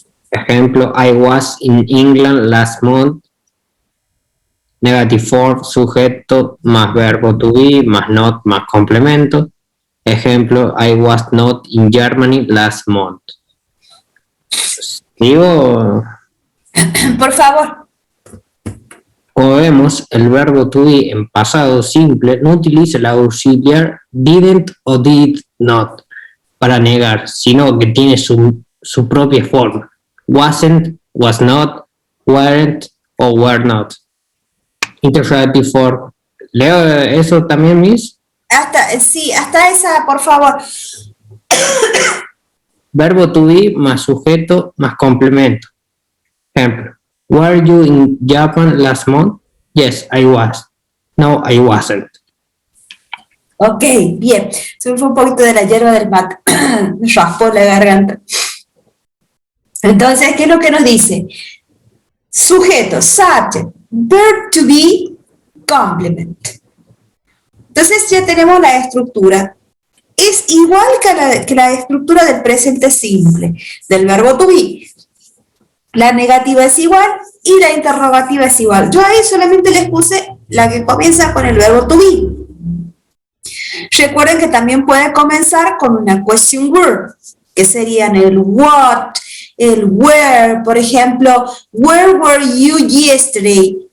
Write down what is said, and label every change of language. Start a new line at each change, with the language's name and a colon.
Spanish: Ejemplo,
English: I was in England last month. Negative form,
Spanish: sujeto más verbo to be más not más complemento. Ejemplo,
English: I was not in Germany last month.
Spanish: Digo, Por favor. como vemos, el verbo to be en pasado simple no utiliza el auxiliar didn't o did not para negar, sino que tiene su propia forma.
English: Wasn't, was not, weren't o were not. Interrogative form.
Spanish: ¿Leo eso también, Miss? Hasta esa, por favor. Verbo to be más sujeto más complemento. Ejemplo.
English: Were you in Japan last month? Yes, I was. No, I wasn't.
Spanish: Ok, bien. Se me fue un poquito de la hierba del mate. Me raspó la garganta. Entonces, ¿qué es lo que nos dice? Sujeto,
English: subject, verb to be, complement.
Spanish: Entonces ya tenemos la estructura. Es igual que la estructura del presente simple, del verbo to be. La negativa es igual y la interrogativa es igual. Yo ahí solamente les puse la que comienza con el verbo to be. Recuerden que también puede comenzar con una question word, que serían el what, el where. Por ejemplo,
English: where were you yesterday?